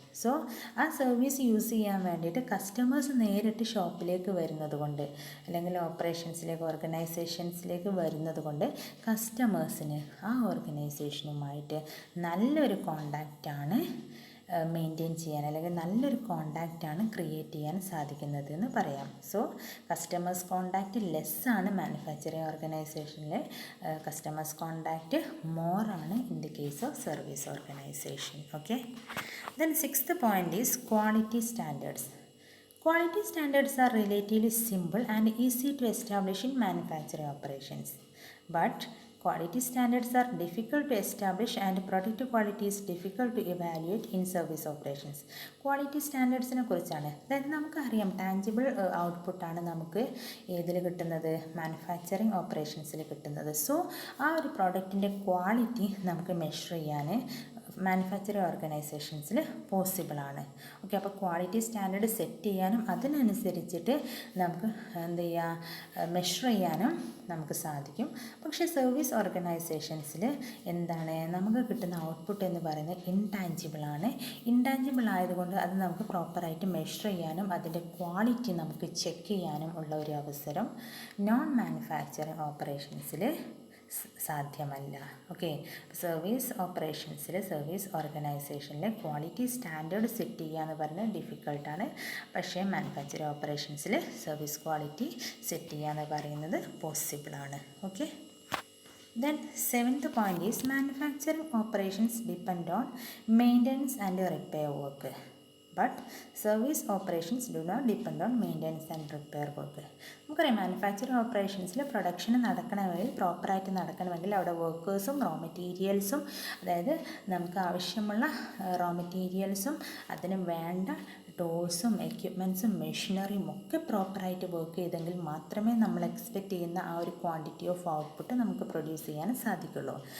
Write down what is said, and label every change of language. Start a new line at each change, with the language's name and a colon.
Malayalam: So ആ service use ചെയ്യാൻ വേണ്ടിയിട്ട് കസ്റ്റമേഴ്സ് നേരിട്ട് ഷോപ്പിലേക്ക് വരുന്നത് കൊണ്ട് അല്ലെങ്കിൽ ഓർഗനൈസേഷൻസിലേക്ക് വരുന്നത് കൊണ്ട് കസ്റ്റമേഴ്സിന് ആ ഓർഗനൈസേഷനുമായിട്ട് നല്ലൊരു കോണ്ടാക്റ്റാണ് മെയിൻറ്റെയിൻ ചെയ്യാൻ അല്ലെങ്കിൽ നല്ലൊരു കോണ്ടാക്റ്റാണ് ക്രിയേറ്റ് ചെയ്യാൻ സാധിക്കുന്നത് എന്ന് പറയാം. സോ കസ്റ്റമേഴ്സ് കോണ്ടാക്റ്റ് ലെസ്സാണ് മാനുഫാക്ചറിങ് ഓർഗനൈസേഷനിൽ, customers contact മോറാണ്
English: In the case of service organisation. Okay, then sixth point is quality standards. Quality standards are relatively simple and easy to establish in manufacturing operations, but quality standards are difficult to establish and product quality is difficult to evaluate in service operations.
Malayalam: Quality സ്റ്റാൻഡേർഡ്സിനെ കുറിച്ചാണ്. അതായത് നമുക്കറിയാം tangible ഔട്ട്പുട്ടാണ് നമുക്ക് ഏതിൽ കിട്ടുന്നത്, manufacturing ഓപ്പറേഷൻസിൽ കിട്ടുന്നത്. So ആ ഒരു പ്രോഡക്റ്റിൻ്റെ ക്വാളിറ്റി നമുക്ക് മെഷർ ചെയ്യാൻ മാനുഫാക്ചറിങ് ഓർഗനൈസേഷൻസിൽ പോസിബിളാണ്. ഓക്കെ, അപ്പോൾ ക്വാളിറ്റി സ്റ്റാൻഡേർഡ് സെറ്റ് ചെയ്യാനും അതിനനുസരിച്ചിട്ട് നമുക്ക് എന്ത് ചെയ്യുക, മെഷർ ചെയ്യാനും നമുക്ക് സാധിക്കും. പക്ഷേ സർവീസ് ഓർഗനൈസേഷൻസിൽ എന്താണ്, നമുക്ക് കിട്ടുന്ന ഔട്ട്പുട്ട് എന്ന് പറയുന്നത് ഇൻടാഞ്ചിബിളാണ്. ഇൻടാഞ്ചിബിൾ ആയതുകൊണ്ട് അത് നമുക്ക് പ്രോപ്പറായിട്ട് മെഷർ ചെയ്യാനും അതിൻ്റെ ക്വാളിറ്റി നമുക്ക് ചെക്ക് ചെയ്യാനും ഉള്ള ഒരു അവസരം നോൺ മാനുഫാക്ചറിങ് ഓപ്പറേഷൻസിൽ സാധ്യമല്ല. ഓക്കെ, സർവീസ് സർവീസ് ഓർഗനൈസേഷനിൽ ക്വാളിറ്റി സ്റ്റാൻഡേർഡ് സെറ്റ് ചെയ്യുക എന്ന് പറഞ്ഞാൽ ഡിഫിക്കൾട്ടാണ്. പക്ഷേ മാനുഫാക്ചറിങ് ഓപ്പറേഷൻസിൽ സർവീസ് ക്വാളിറ്റി സെറ്റ് ചെയ്യുക എന്ന് പറയുന്നത് പോസിബിളാണ്.
English: Okay, then seventh point is manufacturing operations depend on maintenance and repair work, but service operations do not depend on maintenance and repair work.
Malayalam: നമുക്കറിയാം manufacturing ഓപ്പറേഷൻസിൽ production നടക്കണമെങ്കിൽ പ്രോപ്പറായിട്ട് നടക്കണമെങ്കിൽ അവിടെ വർക്കേഴ്സും റോ മെറ്റീരിയൽസും, അതായത് നമുക്ക് ആവശ്യമുള്ള റോ മെറ്റീരിയൽസും അതിന് വേണ്ട ടൂൾസും എക്യുപ്മെൻറ്റ്സും മെഷീനറിയും ഒക്കെ പ്രോപ്പറായിട്ട് വർക്ക് ചെയ്തെങ്കിൽ മാത്രമേ നമ്മൾ എക്സ്പെക്റ്റ് ചെയ്യുന്ന ആ ഒരു ക്വാണ്ടിറ്റി ഓഫ് ഔട്ട്പുട്ട് നമുക്ക് പ്രൊഡ്യൂസ് ചെയ്യാൻ സാധിക്കുള്ളൂ.